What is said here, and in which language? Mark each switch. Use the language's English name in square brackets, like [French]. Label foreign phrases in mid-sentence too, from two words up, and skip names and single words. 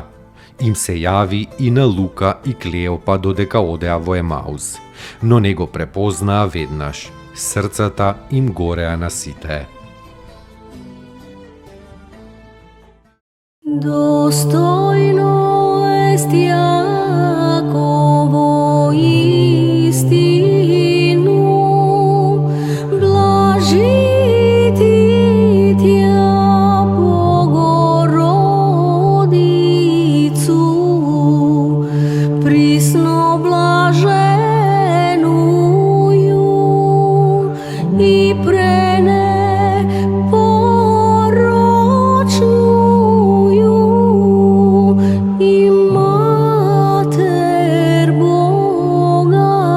[Macedonian] Им се јави и на Лука и Клеопа додека одеа во Емаус, но не го препознаа веднаш. Срцата им гореа на сите. [Church Slavic] Достојно ест Јаково истину, блажити тја Богородицу, присно блаженују и пренепорочнују и Матер Бога